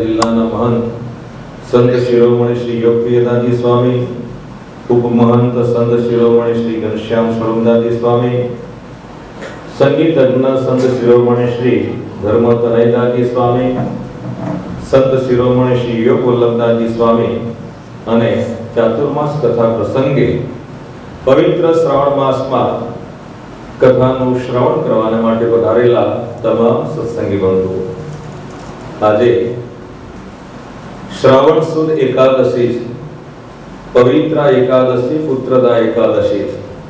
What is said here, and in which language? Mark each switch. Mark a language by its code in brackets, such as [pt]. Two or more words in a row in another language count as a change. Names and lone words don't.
[gu] જિલ્લાના મહંત સંત શિરોમણિ શ્રી યોગ પ્રિયદાજી સ્વામી ઉપમહંત સંત શિરોમણિ શ્રી ઘનશ્યામ સ્વરૂપદાજી સ્વામી સંગીતજ્ઞ સંત શિરોમણિ શ્રી ધર્મ તનયદાજી સ્વામી સંત શિરોમણિ શ્રી યોગ વલ્લભદાજી સ્વામી અને ચાતુર્માસ કથા પ્રસંગે પવિત્ર શ્રાવણ માસમાં કથાનું શ્રવણ કરવાને માટે પધારેલા તમામ સત્સંગી બંધુઓ, આજે શ્રાવણ સુદ એકાદશી છે, પવિત્ર એકાદશી, પુત્રદા એકાદશી છે.